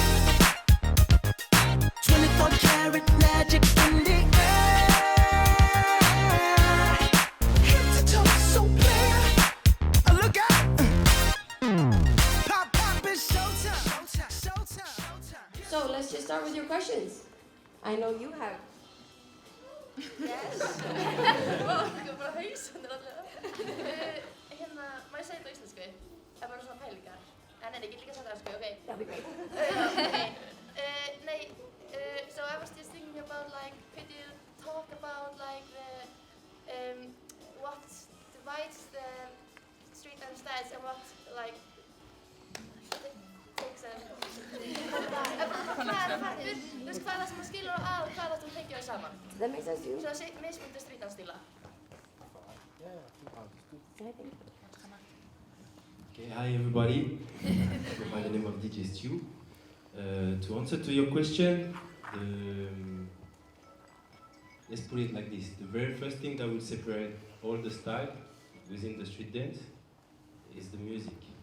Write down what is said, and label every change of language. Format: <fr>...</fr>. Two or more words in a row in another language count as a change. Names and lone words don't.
<en>24 karat magic in the air. Head to toe, so clear. Look out! Pop, pop, it's showtime. So let's just start with your questions. I know you have. Yes.</en> <is>Ég bara hausinn allavega. Má ég segja þetta á íslensku? Það bara svona pælingar. Nei, ég get líka sagt það á ok.</is> <en>That'd be great. Okay. So I was just thinking about like, could you talk about like what divides the street dance styles and what like takes them.</en> <is>Þú veist hvað það sem skilur á að og hvað það sem tengja þau saman.</is> <en>That makes sense to you?</en> <is>Svona mismunandi</is> <en>street dance</en> <is>stíla.</is> <en>Okay, hi everybody. Go by the name of DJ Stu. To answer to your question, let's put it like this. The very first thing that will separate all the style within the street dance is the music.</en>